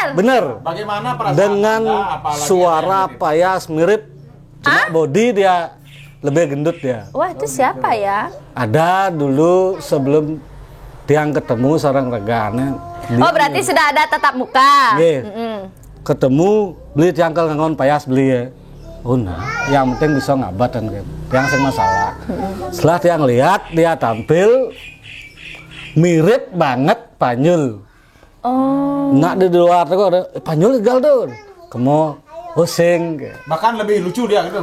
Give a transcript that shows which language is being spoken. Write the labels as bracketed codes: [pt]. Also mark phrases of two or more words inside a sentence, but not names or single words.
[id] Bener. Bagaimana perasaan Dengan Anda, apalagi suara ada yang mirip? payas mirip. Cuma body dia lebih gendut dia. Wah, itu siapa ya? Ada dulu sebelum tiang ketemu seorang regane. Oh, berarti sudah ada tatap muka. Nggih. [ban] Ketemu beli tiang ngangon payas beli ya. [id] Oh nah, yang penting bisa ngabat kan gitu. [ban] Tiang sing masalah. [id] Setelah tiang lihat dia tampil mirip banget Panjul. Oh. Nak di luar tuh ada Panjul gal tuh. Kamu pusing. Bahkan lebih lucu dia gitu.